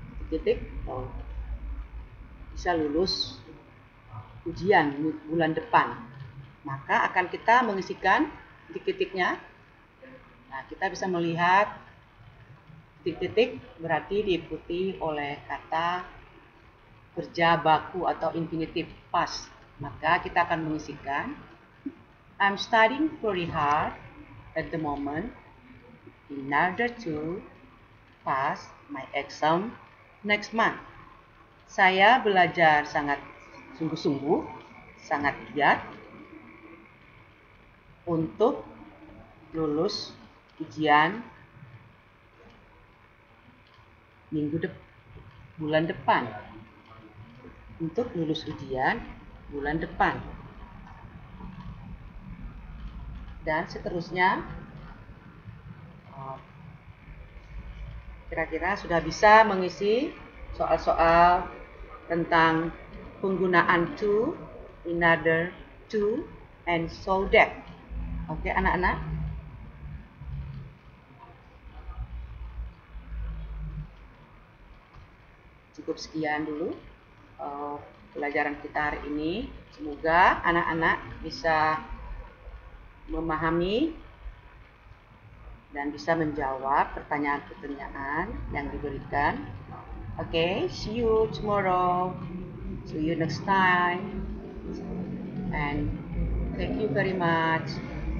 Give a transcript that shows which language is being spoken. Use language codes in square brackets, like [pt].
[id] Titik, bisa lulus ujian bulan depan. Maka akan kita mengisikan titik-titiknya. Nah, kita bisa melihat titik-titik berarti diikuti oleh kata kerja baku atau infinitive past. Maka kita akan mengisikan [en] I'm studying very hard at the moment in order to pass my exam next month. [id] Saya belajar sangat sungguh-sungguh, sangat giat untuk lulus ujian bulan depan. Untuk lulus ujian bulan depan. Dan seterusnya. Kira-kira sudah bisa mengisi soal-soal tentang penggunaan to, in order to, and so that. Oke, anak-anak? Cukup sekian dulu pelajaran kita hari ini. Semoga anak-anak bisa memahami dan bisa menjawab pertanyaan-pertanyaan yang diberikan. [en] Okay, see you tomorrow. See you next time. And thank you very much.